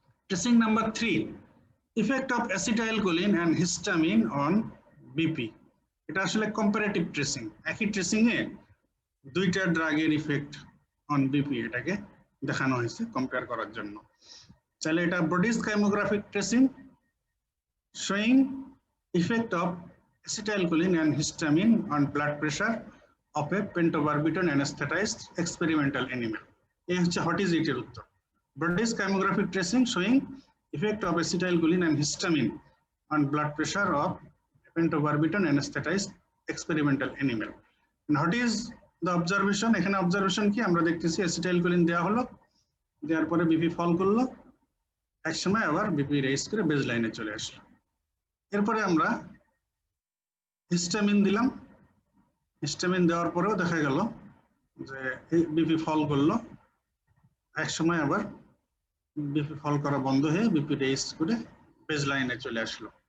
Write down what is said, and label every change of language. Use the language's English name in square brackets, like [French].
[English] Tracing number 3, effect of acetylcholine and histamine on BP. [Bangla] এটা আসলে [English] comparative tracing, [Bangla] একই tracing এ দুইটা ড্রাগের ইফেক্ট অন বিপি এটাকে দেখানো হয়েছে কম্পেয়ার করার জন্য। তাহলে এটা [English] Brodie's kymographic tracing showing effect of acetylcholine and histamine on blood pressure of a pentobarbital anesthetized experimental animal. [Bangla] এই হচ্ছে [English] What is ইটের উত্তর। Brodys chymographic tracing showing effect of acetylcholine and histamine on blood pressure of pentobarbital anesthetized experimental animal. And what is the observation? [Bangla] এখানে observation কি আমরা দেখতেছি, acetylcholine দেওয়া হলো, দেওয়ার পরে বিপি ফল করলো, এক সময় আবার বিপি রেজ করে বেজ লাইনে চলে আসলো। এরপরে আমরা হিস্টামিন দিলাম, হিস্টামিন দেওয়ার পরেও দেখা গেল যে বিপি ফল করলো, এক সময় আবার বিপি ফল করা বন্ধ হয়ে বিপি রেজ করে বেজ লাইনে চলে আসলো।